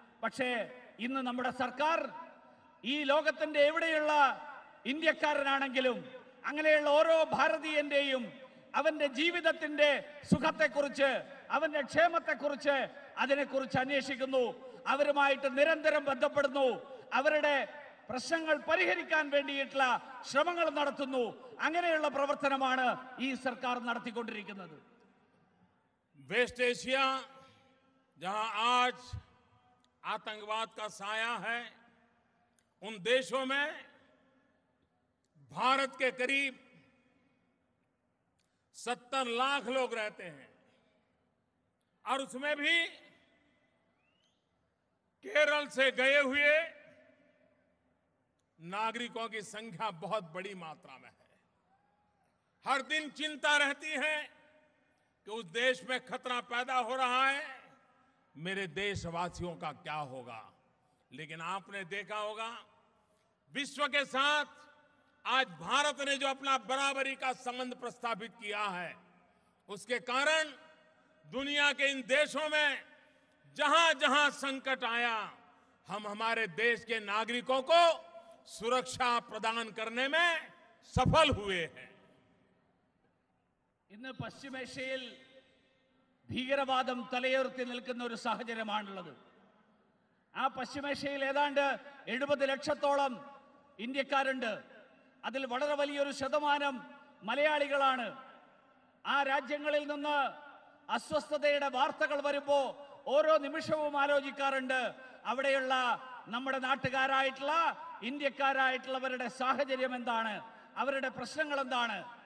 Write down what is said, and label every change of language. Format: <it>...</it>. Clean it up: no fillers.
<ml>പക്ഷേ ഇന്ന് നമ്മുടെ സർക്കാർ ഈ ലോകത്തിന്റെ എവിടെയുള്ള ഇന്ത്യക്കാരനാണെങ്കിലും അങ്ങനെയുള്ള ഓരോ ഭാരതീയന്റെയും അവന്റെ ജീവിതത്തിന്റെ സുഖത്തെക്കുറിച്ച്, അവന്റെ ക്ഷേമത്തെക്കുറിച്ച്, അതിനെക്കുറിച്ച് അന്വേഷിക്കുന്നു. അവരുമായിട്ട് നിരന്തരം ബന്ധപ്പെടുന്നു. അവരുടെ പ്രശ്നങ്ങൾ പരിഹരിക്കാൻ വേണ്ടിയിട്ടുള്ള ശ്രമങ്ങൾ നടത്തുന്നു. അങ്ങനെയുള്ള പ്രവർത്തനമാണ് ഈ സർക്കാർ നടത്തിക്കൊണ്ടിരിക്കുന്നത്.</ml> <hi>वेस्ट एशिया, जहां आज आतंकवाद का साया है, उन देशों में भारत के करीब 70 लाख लोग रहते हैं और उसमें भी केरल से गए हुए नागरिकों की संख्या बहुत बड़ी मात्रा में है. हर दिन चिंता रहती है कि उस देश में खतरा पैदा हो रहा है, मेरे देशवासियों का क्या होगा. लेकिन आपने देखा होगा, विश्व के साथ आज भारत ने जो अपना बराबरी का संबंध प्रस्तावित किया है, उसके कारण दुनिया के इन देशों में जहां जहां संकट आया, हम हमारे देश के नागरिकों को सुरक्षा प्रदान करने में सफल हुए हैं.</hi> <ml>ഇന്ന് പശ്ചിമേഷ്യയിൽ ഭീകരവാദം തലയുയർത്തി നിൽക്കുന്ന ഒരു സാഹചര്യമാണുള്ളത്. ആ പശ്ചിമേഷ്യയിൽ ഏതാണ്ട് 70 ലക്ഷത്തോളം ഇന്ത്യക്കാരുണ്ട്. അതിൽ വളരെ വലിയൊരു ശതമാനം മലയാളികളാണ്. ആ രാജ്യങ്ങളിൽ നിന്ന് അസ്വസ്ഥതയുടെ വാർത്തകൾ വരുമ്പോൾ ഓരോ നിമിഷവും ആലോചിക്കാറുണ്ട്, അവിടെയുള്ള നമ്മുടെ നാട്ടുകാരായിട്ടുള്ള ഇന്ത്യക്കാരായിട്ടുള്ളവരുടെ സാഹചര്യം എന്താണ്, അവരുടെ പ്രശ്നങ്ങൾ എന്താണ്.</ml>